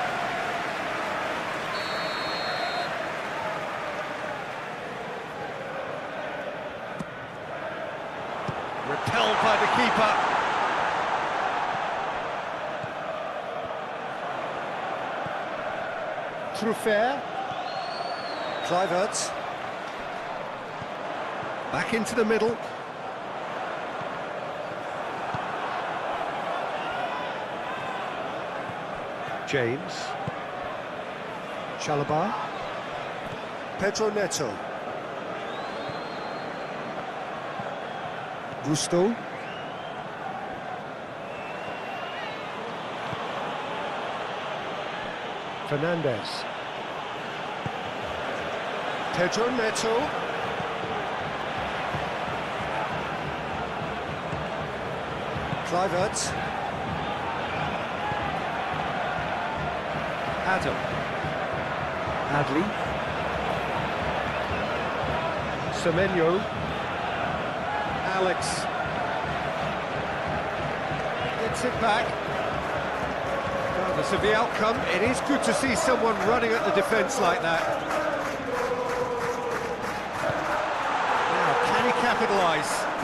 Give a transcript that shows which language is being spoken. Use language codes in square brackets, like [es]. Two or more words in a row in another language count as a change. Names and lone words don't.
[en] Repelled by the keeper. Truffert. Kluivert. Back into the middle. James. Chalobah. Pedro Neto. Gusto. Fernandez. Pedro Neto. Kluivert. Adam. Adley. Semenyo. Alex. Gets it back. Regardless of the outcome, it is good to see someone running at the defence like that. Now, can he capitalise?